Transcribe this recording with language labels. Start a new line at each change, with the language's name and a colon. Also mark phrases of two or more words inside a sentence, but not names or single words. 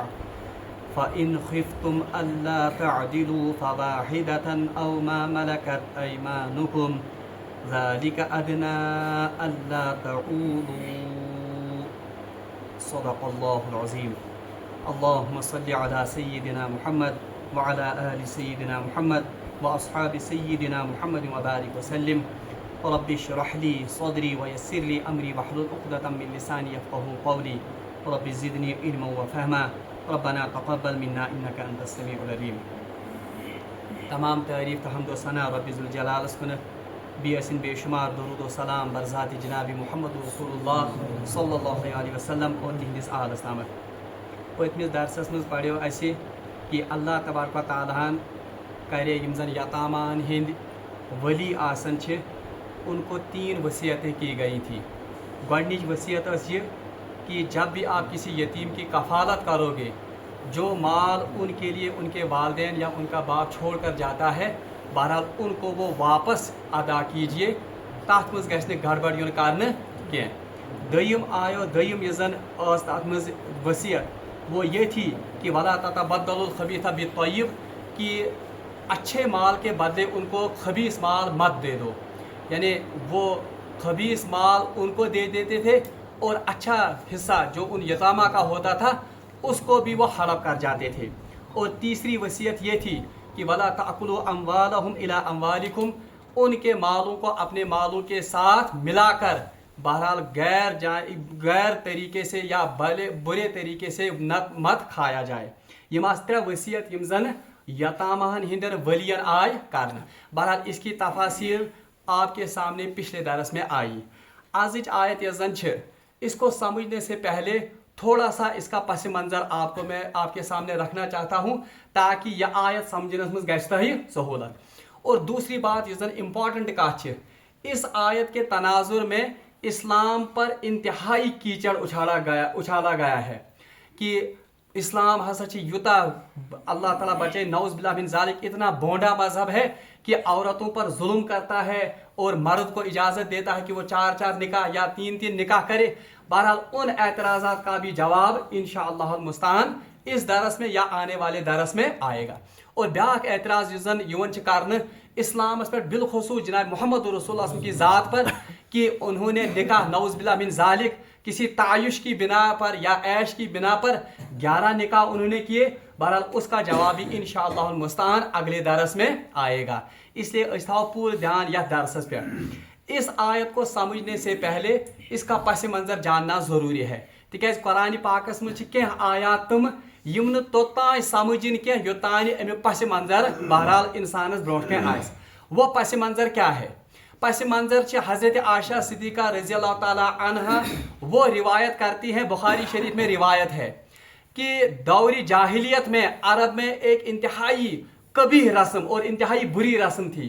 Arabic: فإن خفتم ألا تعدلوا فواحدة أو ما ملكت أيمانكم ذلك أدنى ألا تعولوا. صدق الله العظيم. اللهم صل على سيدنا محمد وعلى آل سيدنا محمد وأصحاب سيدنا محمد وبارك وسلم. رب اشرح لي صدري ويسر لي أمري واحلل عقدة من لساني يفقهوا قولي. رب زدني علما وفهما ربنا تقبل منا إنك أنت السميع العليم.
Kashmiri: تمام تعریف تہٕ حمد و ثنا ربِ ذُل جلالس کُنت بےاَسِن بےشُمار درود و سلام بر ذات جنابی
Arabic: محمد رسول الله صلى الله عليه وسلم
Kashmiri: اور تِہندِس آلس تامت. پتمِس درسس منز پرٛو اَسہِ کِ
Arabic: الله تبارك وتعالى
Kashmiri: کرے یِم زَن یتامان ہِند ولی آسن چھے
Urdu: انکو 3 وصیتیں کی گئی تھی. گوڈنِچ وصیت یہ کہ جب بھی آپ کسی یتیم کی کفالت کروگے، جو مال انکے لیے انکے والدین یا انکا باپ چھوڑ کر جاتا ہے، بہرحال انکو وہ واپس ادا کیجیے.
Kashmiri: تتھ منز گَژھن گڑبڑ یُن کرنہٕ کہہ. دویم آیو دویم یہ زَن تتھ منز وصیت
Urdu: وہ یہ تھی کہ
Arabic: ولا تتبدلوا الخبيث بالطيب,
Urdu: کہ اچھے مال کے بدلے انکو خبیث مال مت دے دو. یعنی وہ خبیث مال انکو دے دیتے تھے اور اچھا حصہ جو ان یتامیٰ کا ہوتا تھا اسکو بھی وہ ہڑپ کر جاتے تھے. اور تیسری وصیت یہ تھی کہ
Arabic: ولا تأكلوا أموالهم إلى أموالكم,
Urdu: انکے مالوں کو اپنے مالوں کے ساتھ ملاکر بہرحال غیر طریقے سے یا برے طریقے سے مت کھایا جائے.
Kashmiri: یِم 3 وصیت یِم زَن یتامہن ہِندن ولیَن آے کرنہٕ.
Urdu: بہرحال اسکی تفاصیل آپکے سامنے پچھلے درس میں آئی.
Kashmiri: آجِچ آیت یہ زَن چھے,
Urdu: اسکو سمجھنے سے پہلے تھوڑا سا اسکا پس منظر میں آپکے سامنے رکھنا چاہتا ہوں تاکہ یہ آیت سمجھنے میں گَژھت ہی سہولت. اور دوسری بات اس امپورٹنٹ کتھ ہے، اس آیت کے تناظر میں اسلام پر انتہائی کیچڑ اچھالا گیا ہے کہ اسلام
Kashmiri: ہسا یوتہٕ
Urdu: اللہ تعالیٰ بچے
Arabic: نعوذ بالله من ذلك,
Urdu: اتنا بونڈا مذہب ہے کہ عورتوں پر ظلم کرتا ہے اور مرد کو اجازت دیتا ہے کہ وہ 4 نکاح یا 3 نکاح کرے. بہرحال ان اعتراضات کا بھی جواب
Arabic: إن شاء الله المستعان
Urdu: اس درس میں یا آنے والے درس میں آئیگا.
Kashmiri: اور بیاکھ اعتراض یُزن یُوان کرن اسلامس
Urdu: پر بالخصوص جناب محمد رسول اللہ کی ذات پر کہ انہوں نے نکاح
Arabic: نعوذ بالله من ذلك
Urdu: کسی تعیش کی بنا پر یا عیش کی بنا پر 11 نکاح انہوں نے کیے. بہرحال اسکا جواب بھی
Arabic: إن شاء الله المستعان
Urdu: اگلے درس میں آئیگا. اسلیے اِستاو پورے دھیان یا درس پے۔ اس آیت کو سمجھنے سے پہلے اسکا پس منظر جاننا ضروری ہے.
Kashmiri: تِکیازِ قرآن پاکس منز کہہ آیات تِم یِم توتان سمجھن کہہ یوتان اَمُک پس منظر بہرحال انسانس برونٹھ کہہ آس.
Urdu: وہ پس منظر کیا ہے? پس منظر حضرت عائشہ صدیقہ
Arabic: رضي الله تعالى عنها
Urdu: وہ روایت کرتی ہیں، بخاری شریف میں روایت ہے کہ دورِ جاہلیت میں عرب میں ایک انتہائی قبیح رسم اور انتہائی بری رسم تھی.